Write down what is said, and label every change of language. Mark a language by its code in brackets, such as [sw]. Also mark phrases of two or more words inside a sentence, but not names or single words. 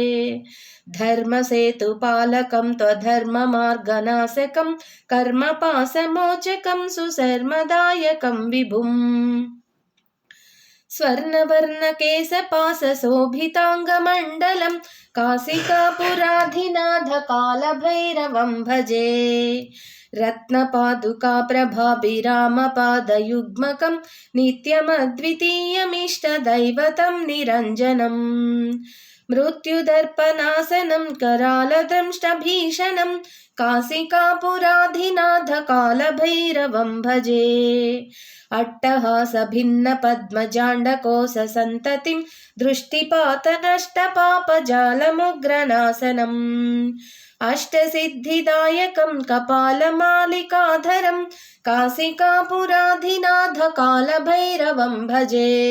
[sa] ధర్మసేతుపాలకం త్వధర్మమార్గనాశకం కర్మపాశమోచకం సుశర్మదాయకం విభుం స్వర్ణవర్ణకేశపాశోభితాంగమండలం కాశికాపురాధినాథ కాలభైరవం భజే. రత్నపాదుకా ప్రభాభిరామపాదయుగ్మకం నిత్యమద్వితీయమిష్టదైవతం నిరంజనం मृत्युदर्पनाशनं करालदंष्टभीषणं काशिकापुराधिनाथकालभैरवं भजे। अट्टहासभिन्नपद्मजाण्डकोशसन्ततिं दृष्टिपातनष्टपापजालमुग्रनाशनम् अष्टसिद्धिदायकं कपालमालिकाधरं काशिकापुराधिनाथकालभैरवं भजे।